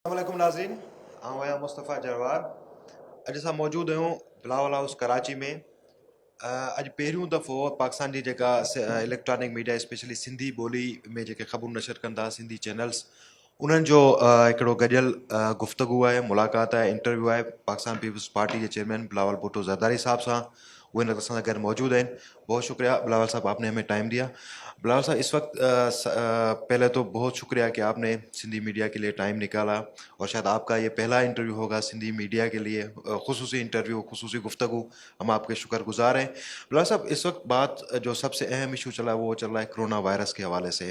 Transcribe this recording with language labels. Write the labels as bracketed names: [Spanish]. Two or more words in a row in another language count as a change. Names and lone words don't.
[Arabic] السلام علیکم [Sindhi] ناظرین، آؤں آیا مصطفیٰ جروار اج असां मौजूदु आहियूं बिलावल हाउस कराची में। अॼु पहिरियों दफ़ो पाकिस्तान जी जेका [English] electronic media [Sindhi] स्पेशली सिंधी ॿोली में जेके ख़बरूं नशर कंदा सिंधी चैनल्स उन्हनि जो हिकिड़ो गॾियल गुफ़्तगू आहे, मुलाक़ात आहे, इंटरव्यू आहे पाकिस्तान पीपल्स पार्टी के चेयरमैन बिलावल भुट्टो ज़रदारी साहब सां। वो इन असां सां गॾु मौजूद हैं। [Urdu] بہت شکریہ بلاول صاحب، آپ نے ہمیں ٹائم دیا۔ بلاول صاحب، اس وقت پہلے تو بہت شکریہ کہ آپ نے سندھی میڈیا کے لیے ٹائم نکالا، اور شاید آپ کا یہ پہلا انٹرویو ہوگا سندھی میڈیا کے لیے، خصوصی انٹرویو، خصوصی گفتگو. ہم آپ کے شکرگزار ہیں. بلاول صاحب، اس وقت بات جو سب سے اہم ایشو چلا ہے وہ چل رہا ہے [English] corona virus [Urdu] کے حوالے سے.